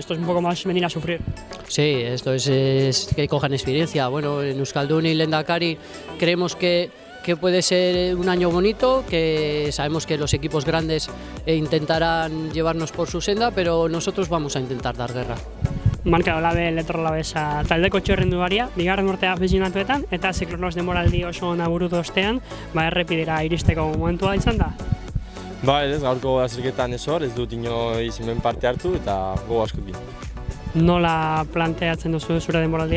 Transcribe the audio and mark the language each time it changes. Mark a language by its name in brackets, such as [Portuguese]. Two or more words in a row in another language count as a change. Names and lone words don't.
[Spanish] Esto es un poco más venir a sufrir. Sí, esto es que cojan experiencia. Bueno, en Euskaldun y Lehendakari creemos que puede ser un año bonito, que sabemos que los equipos grandes intentarán llevarnos por su senda, pero nosotros vamos a intentar dar guerra. [Basque] Marka Olabe Letrolabesa taldeko txirrindugaria, bigarren urtea afizionatuetan eta ziklonos denboraldi oso ona burutu ostean, errepidera iristeko momentua izan da. Ez gaurko azerketan ez dut inoiz hemen parte hartu eta gogo askokin. Nola planteatzen duzu zure denboraldia?